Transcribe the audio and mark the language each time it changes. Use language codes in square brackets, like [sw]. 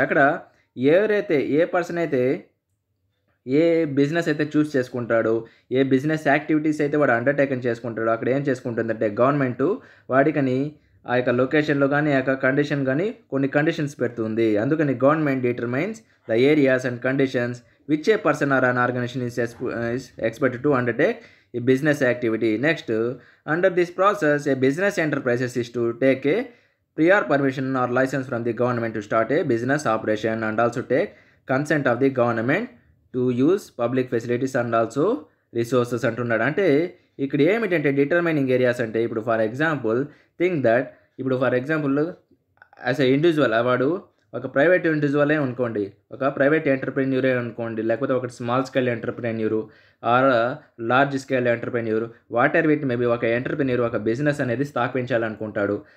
[te] అక్కడ ఎవరైతే ఏ పర్సన్ అయితే ఏ బిజినెస్ అయితే చూస్ చేసుకుంటాడో, ఏ బిజినెస్ యాక్టివిటీస్ అయితే వాడు అండర్టేకన్ చేసుకుంటాడో అక్కడ ఏం చేసుకుంటుందంటే గవర్నమెంటు వాడికని ఆ యొక్క లొకేషన్లో కానీ ఆ యొక్క కండిషన్ కానీ కొన్ని కండిషన్స్ పెడుతుంది. [en] అందుకని government determines the areas and conditions which a person or an organisation is expected to undertake ఈ business activity. Next, under this process a business enterprises is to take a prior permission or license from the government to start a business operation and also take consent of the government to use public facilities and also resources [te] అంటున్నాడు. అంటే ఇక్కడ ఏమిటంటే determining areas అంటే ఇప్పుడు [en] for example think that [te] ఇప్పుడు for example as a individual వాడు ఒక private ఇండివిజువలే అనుకోండి, ఒక ప్రైవేట్ ఎంటర్ప్రెన్యూరే అనుకోండి, లేకపోతే ఒక [en] small scale entrepreneur or large scale entrepreneur, whatever it maybe [te] ఒక ఎంటర్ప్రెన్యూర్ ఒక బిజినెస్ అనేది స్థాపించాలనుకుంటాడు.